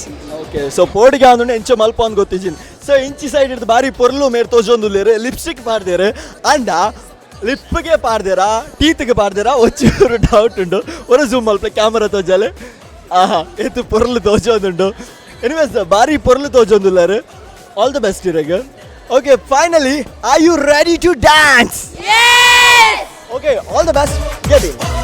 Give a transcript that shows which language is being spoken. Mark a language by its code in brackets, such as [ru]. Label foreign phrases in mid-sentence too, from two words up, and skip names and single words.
[en] okay so [tcy] ಪೋಡಿಗೆ ಒಂದುಂಟು ಎಂಚ ಮಲ್ಪ ಒಂದು ಗೊತ್ತಿಚ್ಚಿನ್. ಸೊ ಇಂಚಿ ಸೈಡ್ ಹಿಡಿದು ಬಾರಿ ಪೊರ್ಲು ಮೇರ್ ತೋಜೊಂದುಲ್ಲೇರೆ ಲಿಪ್ಸ್ಟಿಕ್ ಪಾಡ್ದೇರೆ ಅಂಡ ಲಿಪ್ಗೆ ಪಾಡ್ದೇರ ಟೀತ್ಗೆ ಪಾಡ್ದೇರ ಒಚ್ಚೂರು ಡೌಟ್ ಉಂಟು ಒಂದು ಜೂಮ್ ಮಲ್ಪ ಕ್ಯಾಮರಾ ತೋಜಾಲೆ ಆಹಾ ಎತ್ತು ಪೊರ್ಲು ತೋಜೊಂದುಂಟು. ಎನಿವೇಸ್ ಬಾರಿ ಪೊರ್ಲು ತೋಜೊಂದುಲ್ಲಾರೆ. [en] all the best ಇರಾಗ. okay finally are you ready to dance? okay all the best. get in.